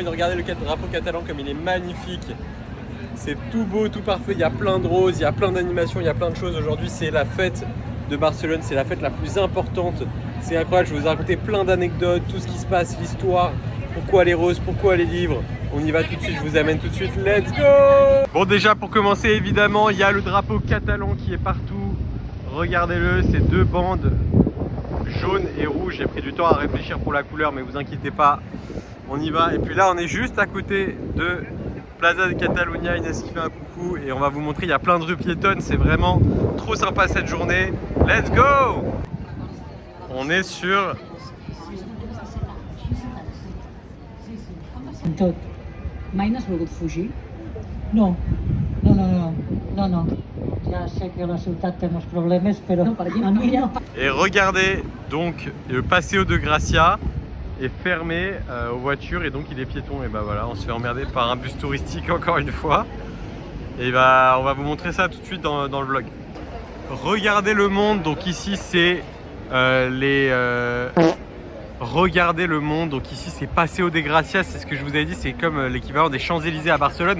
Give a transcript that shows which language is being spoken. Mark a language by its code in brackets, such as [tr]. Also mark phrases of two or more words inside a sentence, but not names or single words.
[fr] Regardez le drapeau catalan comme il est magnifique. C'est tout beau, tout parfait. Il y a plein de roses, il y a plein d'animations, il y a plein de choses. Aujourd'hui, c'est la fête de Barcelone. C'est la fête la plus importante. C'est incroyable. Je vais vous raconter plein d'anecdotes, tout ce qui se passe, l'histoire. Pourquoi les roses, pourquoi les livres. On y va tout de suite, je vous amène tout de suite. [en] Let's go! [fr] Bon, déjà pour commencer, évidemment, il y a le drapeau catalan qui est partout. Regardez-le, ces deux bandes jaune et rouge. J'ai pris du temps à réfléchir pour la couleur, mais vous inquiétez pas, on y va. Et puis là, on est juste à côté de Plaza de Catalunya. Inès qui fait un coucou et on va vous montrer, il y a plein de rues piétonnes. C'est vraiment trop sympa cette journée. [en] Let's go! [fr] On est sur... [ca] Tot. Mai n'has volgut fugir? No. No. Ja sé que la ciutat té molts problemes, però no, per aquí no. [fr] Et regardez, donc le Paseo de Gracia est fermé aux voitures et donc il est piéton. Et bah voilà, on se fait emmerder par un bus touristique encore une fois. Et bah on va vous montrer ça tout de suite dans le vlog. Regardez le monde, donc ici c'est Regardez le monde, donc ici c'est Paseo de Gracia, c'est ce que je vous avais dit, c'est comme l'équivalent des Champs-Élysées à Barcelone.